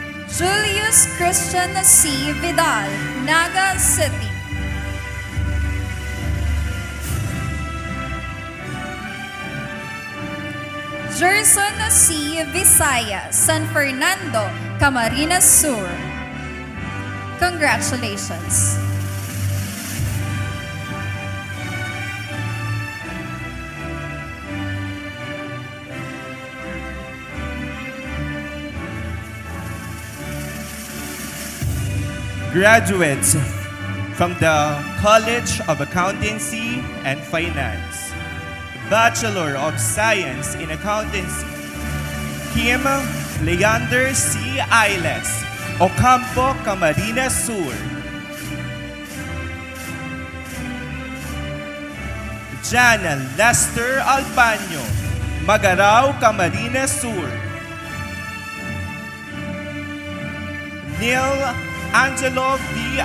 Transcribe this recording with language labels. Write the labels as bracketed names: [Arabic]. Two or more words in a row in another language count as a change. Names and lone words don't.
[English] Julius Christian C. Vidal, Naga City. Gerson C. Visaya, San Fernando, Camarines Sur. Congratulations. Graduates from the College of Accountancy and Finance, Bachelor of Science in Accountancy, Kim Leander C. Ailes, Ocampo, Camarines Sur. Jan Lester Alpaño, Magarao, Camarines Sur. Neil Angelo D.